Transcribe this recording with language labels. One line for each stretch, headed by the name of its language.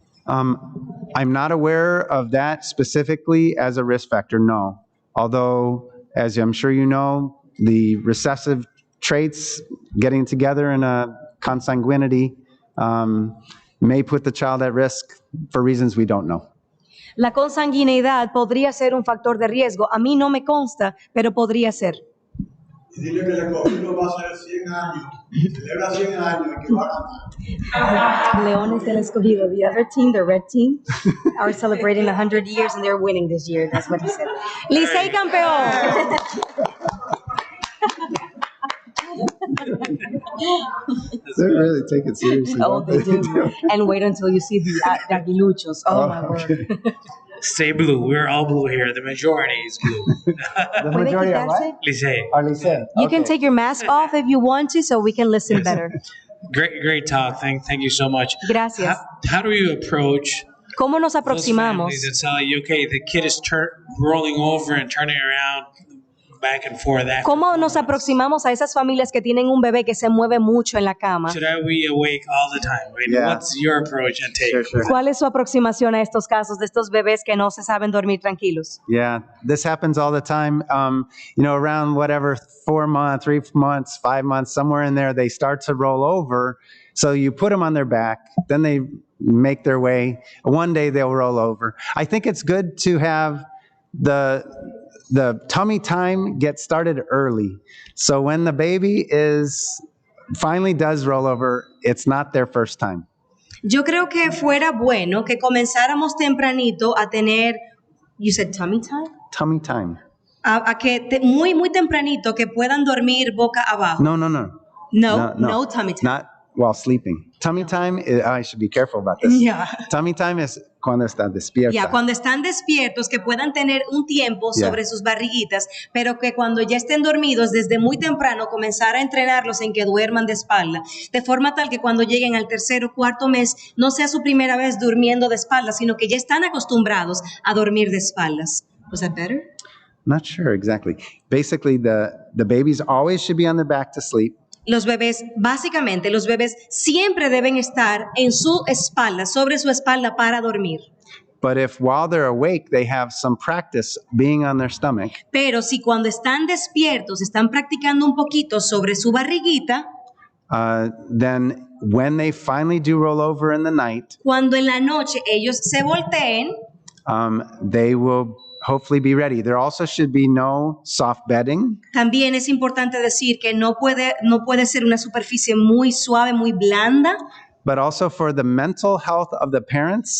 English: I'm not aware of that specifically as a risk factor, no. Although, as I'm sure you know, the recessive traits getting together in a consanguinity may put the child at risk for reasons we don't know.
Spanish: La consanguineidad podría ser un factor de riesgo. A mí no me consta, pero podría ser. Dile que el escogido va a ser 100 años. Celebra 100 años y que va a ganar.
English: Leones del Escogido, the other team, the red team, are celebrating 100 years and they're winning this year. That's what he said.
Spanish: ¡Licey campeón!
English: They really take it seriously. Oh, they do. And wait until you see the aguiluchos. Oh, my word. Stay blue. We're all blue here. The majority is blue. The majority are what? Licey. Are Licey. You can take your mask off if you want to, so we can listen better. Great talk. Thank you so much.
Spanish: Gracias.
English: How do you approach
Spanish: ¿Cómo nos
English: those
Spanish: aproximamos?
English: families that tell you, okay, the kid is rolling over and turning around back and forth?
Spanish: ¿Cómo nos aproximamos a esas familias que tienen un bebé que se mueve mucho en la cama?
English: Should I be awake all the time? Right? Yeah. What's your approach and take? Sure.
Spanish: ¿Cuál es su aproximación a estos casos de estos bebés que no se saben dormir tranquilos?
English: Yeah, this happens all the time. Around whatever 4 months, 3 months, 5 months, somewhere in there, they start to roll over. So you put them on their back, then they make their way. One day they'll roll over. I think it's good to have the tummy time get started early. So when the baby finally does roll over, it's not their first time.
Spanish: Yo creo que fuera bueno que comenzáramos tempranito a tener,
English: you said tummy time? Tummy time.
Spanish: A que muy tempranito que puedan dormir boca abajo.
English: No. No tummy time. Not while sleeping. Tummy time, I should be careful about this. Yeah. Tummy time is
Spanish: cuando está despierta. Ya, cuando están despiertos, que puedan tener un tiempo sobre sus barriguitas, pero que cuando ya estén dormidos, desde muy temprano, comenzar a entrenarlos en que duerman de espalda, de forma tal que cuando lleguen al tercer o cuarto mes, no sea su primera vez durmiendo de espaldas, sino que ya están acostumbrados a dormir de espaldas.
English: Was that better? Not sure exactly. Basically, the babies always should be on their back to sleep.
Spanish: Los bebés, básicamente, los bebés siempre deben estar en su espalda, sobre su espalda para dormir.
English: But if while they're awake, they have some practice being on their stomach,
Spanish: Pero si cuando están despiertos están practicando un poquito sobre su barriguita,
English: then when they finally do roll over in the night,
Spanish: cuando en la noche ellos se volteen,
English: they will hopefully be ready. There also should be no soft bedding.
Spanish: también es importante decir que no puede ser una superficie muy suave, muy blanda,
English: But also for the mental health of the parents,